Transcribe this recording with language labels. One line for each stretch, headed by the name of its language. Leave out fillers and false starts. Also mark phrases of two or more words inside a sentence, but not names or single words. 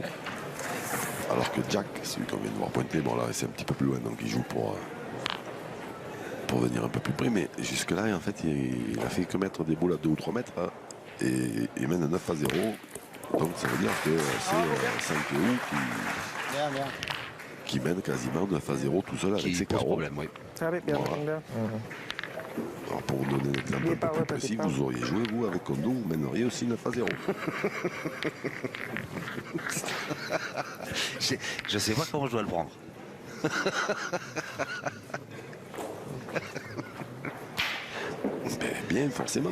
French: Alors que Jack, celui qu'on vient de voir pointer, bon là c'est un petit peu plus loin, donc il joue pour venir un peu plus près. Mais jusque-là, en fait, il a fait que mettre des boules à 2 ou 3 mètres. Hein, et il mène 9-0. Donc ça veut dire que c'est Saint-Théo qui mène quasiment 9-0 tout seul avec Qui ses pose carreaux. problème, oui.
Thai: ครับพี่เปลี่ยน
French: Voilà.
Thai: คนเดียว
French: Alors pour vous donner un exemple un peu plus précis, vous auriez joué, vous, avec Kondo, vous mèneriez aussi 9-0. Je sais pas comment je dois le prendre. Ben, bien, forcément.